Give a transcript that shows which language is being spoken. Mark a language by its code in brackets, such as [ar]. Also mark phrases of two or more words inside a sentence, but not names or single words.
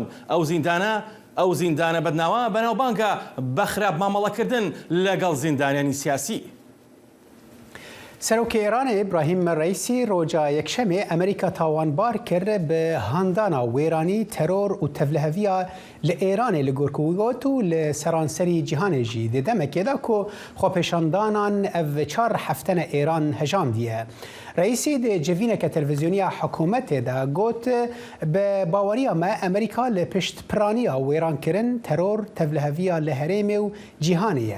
[ckb] ئەو زیندانە بەدناوە بەناوبانگە بە خراپ مامەڵەکردن لەگەڵ زیندانیانی سیاسی. [ku] سەرۆکی ئێران ئیبراهیم ڕەیسی ڕۆژە یەکشەمێ ئەمریکا تاوانبار کرد بە هەندانا وێرانی تەرۆر و تەڤلەهەڤیە لە ئێرانê li gorkûgot û li seranserî cîhanê jî di demekê ku xwepêşandanan ev 4 heftene Êran hejandiye. Reîsî di civîneke televizyoniya hikûmetê de got bi baweriya me Amerîka li piştpiraniya wêrankirin teror tevliheviya li herêmê û cîhanê ye.